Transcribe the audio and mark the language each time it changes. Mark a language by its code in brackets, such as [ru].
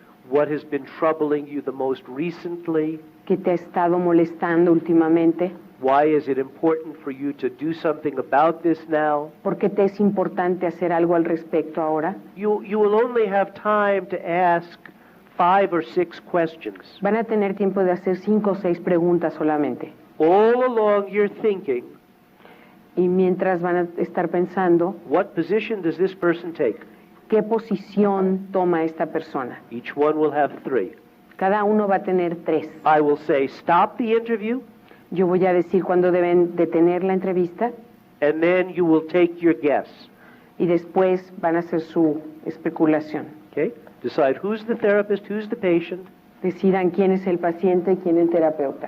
[en] What has been troubling you the most recently? [es] ¿Qué te ha estado molestando últimamente? [en] Why is it important for you to do something about this now? [es] ¿Por qué te es importante hacer algo al respecto ahora? [en] You will only have time to ask 5 or 6 questions. [es] Van a tener tiempo de hacer 5 o 6 preguntas solamente. [en] All along you're thinking, [es] Y mientras van a estar pensando, [en] what position does this person take? [es] ¿qué posición toma esta persona? [en] Each one will have 3. [es] Cada uno va a tener 3. [en] I will say, stop the interview, [es] Yo voy a decir cuándo deben detener la entrevista [en] and then you will take your guess. [es] y después van a hacer su especulación. [en] Okay? Decide who's the therapist, who's the patient. [es] Decidan quién es el paciente y quién es el terapeuta.